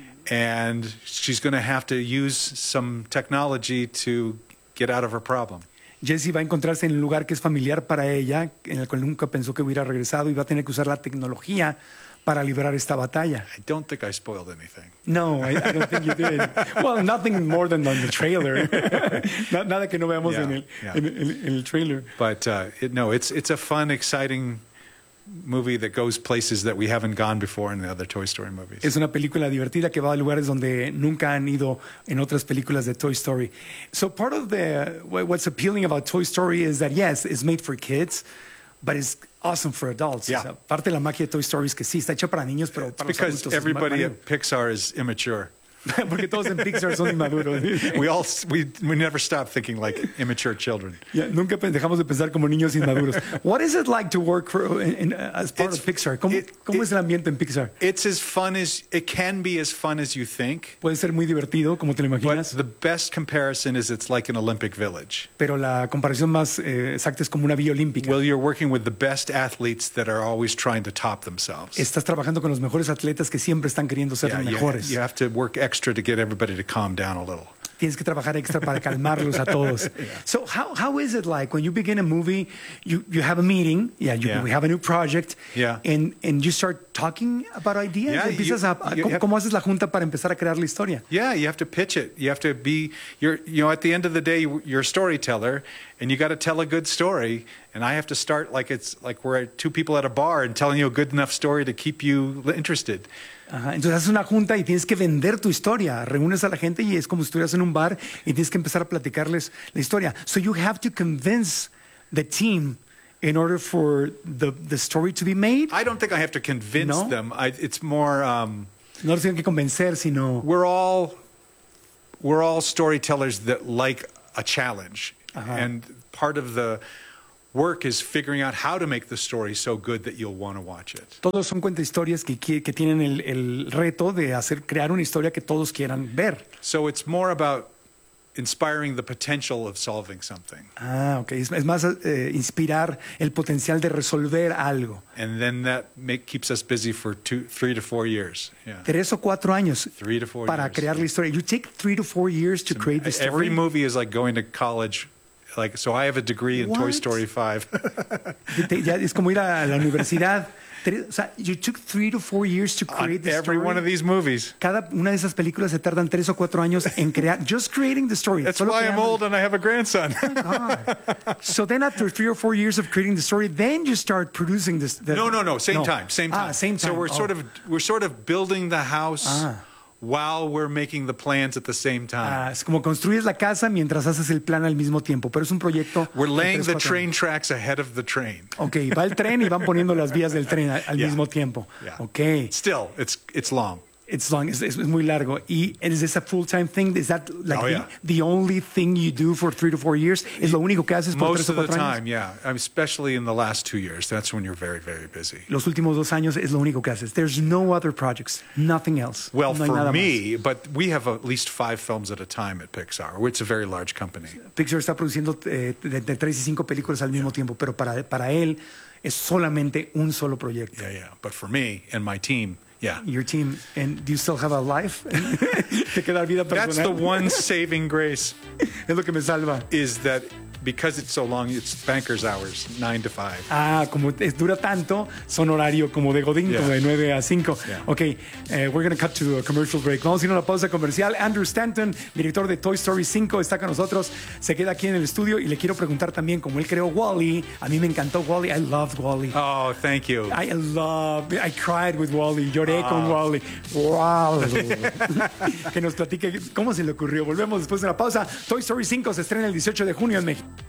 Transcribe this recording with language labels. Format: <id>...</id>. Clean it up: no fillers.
<en>And she's going to have to use some technology to get out of her problem.</en> <es>Jessie va a encontrarse en un lugar que es familiar para ella, en el cual nunca pensó que hubiera regresado, y va a tener que usar la tecnología para librar esta batalla.</es> <en>I don't think I spoiled anything. No, I don't think you did. Well, nothing more than on the trailer.</en> <es>Nada que no veamos en el trailer.</es> <en>But it's a fun, exciting movie that goes places that we haven't gone before in the other Toy Story movies.</en> <es>Es una película divertida que va a lugares donde nunca han ido en otras películas de Toy Story.</es> <en>So part of what's appealing about Toy Story is that, yes, it's made for kids, but it's awesome for adults. Yeah.</en> <es>O sea, parte de la magia de Toy Story es que sí, está hecha para niños, pero para los adultos.</es> <en>Because everybody at Pixar is immature.</en> <es>Porque todos en Pixar son inmaduros.</es> <en>We never stop thinking like immature children.</en> <es>Yeah, nunca dejamos de pensar como niños inmaduros.</es> <en>What is it like to work as part of Pixar?</en> <es>¿Cómo es el ambiente en Pixar?</es> <en>It's as fun as it can be, as fun as you think.</en> <es>Puede ser muy divertido como te lo imaginas.</es> <en>But the best comparison is it's like an Olympic village.</en> <es>Pero la comparación más exacta es como una villa olímpica.</es> <en>Well, you're working with the best athletes that are always trying to top themselves.</en> <es>Estás trabajando con los mejores atletas que siempre están queriendo ser mejores.</es> <en>You have to work extra to get everybody to calm down a little.</en> <es>Tienes que trabajar extra para calmarlos a todos.</es> <en>So how is it like when you begin a movie, you have a meeting, we have a new project, and you start talking about ideas? Yeah,</en> <es>¿cómo haces la junta para empezar a crear la historia?</es> <en>Yeah, you have to pitch it. You have to be, at the end of the day, you're a storyteller, and you got to tell a good story. And I have to start like it's like we're two people at a bar and telling you a good enough story to keep you interested.</en> <es>Ajá. Entonces haces una junta y tienes que vender tu historia. Reúnes a la gente y es como si estuvieras en un bar y tienes que empezar a platicarles la historia.</es> <en>So you have to convince the team in order for the story to be made? I don't think I have to convince them. It's more...</en> <es>No los tienen que convencer, sino...</es> <en>We're all storytellers that like a challenge.</en> <es>Ajá.</es> <en>And part of the work is figuring out how to make the story so good that you'll want to watch it.</en> <es>Todos son cuentahistorias que tienen el reto de hacer crear una historia que todos quieran ver.</es> <en>So it's more about inspiring the potential of solving something. Ah, okay.</en> <es>Es más inspirar el potencial de resolver algo.</es> <en>And then that keeps us busy for 3 to 4 years. Yeah.</en> <es>3 o 4 años.</es> <en>3 to 4 years.</en> <es>Para crear la historia.</es> <en>You take 3 to 4 years to create the story. Every movie is like going to college. Like, so I have a degree in Toy Story 5.</en> <es>Es como ir a la universidad.</es> <en>You took 3 to 4 years to create the story. Every one of these movies.</en> <es>Cada una de esas películas se tardan 3 o 4 años en crear,</es> <en>just creating the story. That's why I'm old and I have a grandson. So then after 3 or 4 years of creating the story, then you start producing this. No. Same time. Ah, same time. So we're sort of building the house. Ah. While we're making the plans at the same time.</en> <es>Es como construyes la casa mientras haces el plan al mismo tiempo, pero es un proyecto.</es> <en>We're laying the train tracks ahead of the train.</en> <es>Okay, va el tren y van poniendo las vías del tren al mismo tiempo.</es> <en>Yeah. Okay. Still, it's long. It's long.</en> <es>Es muy largo.</es> <en>¿Y is this a full-time thing? Is that like the only thing you do for 3 to 4 years?</en> <es>¿Es lo único que haces por 3 o 4 años?</es> <en>Most of the time, yeah. Especially in the last 2 years. That's when you're very, very busy.</en> <es>Los últimos 2 años es lo único que haces.</es> <en>There's no other projects. Nothing else. Well,</en> <es>no hay</es> <en>for</en> <es>nada</es> <en>me,</en> <es>más.</es> <en>But we have at least 5 films at a time at Pixar. It's a very large company.</en> <es>Pixar está produciendo de 3 y 5 películas al mismo tiempo, pero para él es solamente un solo proyecto.</es> <en>Yeah, yeah. But for me and my team, yeah. Your team, and do you still have a life?</en> <es>¿Te queda vida personal?</es> <en>That's the one saving grace.</en> <es>Es lo que me salva.</es> <en>Is that because it's so long, it's banker's hours, 9 to 5.</en> <es>Ah, como es dura tanto, son horario como de Godín, como de 9 a 5.</es> <en>Yeah. Okay, we're going to cut to a commercial break.</en> <es>Vamos a ir a una pausa comercial. Andrew Stanton, director de Toy Story 5, está con nosotros. Se queda aquí en el estudio y le quiero preguntar también cómo él creó Wall-E. A mí me encantó Wall-E.</es> <en>I loved Wall-E. Oh, thank you. I cried with Wall-E.</en> <es>Lloré con Wall-E.</es> <en>Wow.</en> <es>Que nos platique cómo se le ocurrió. Volvemos después de la pausa. Toy Story 5 se estrena el 18 de junio en México.</es>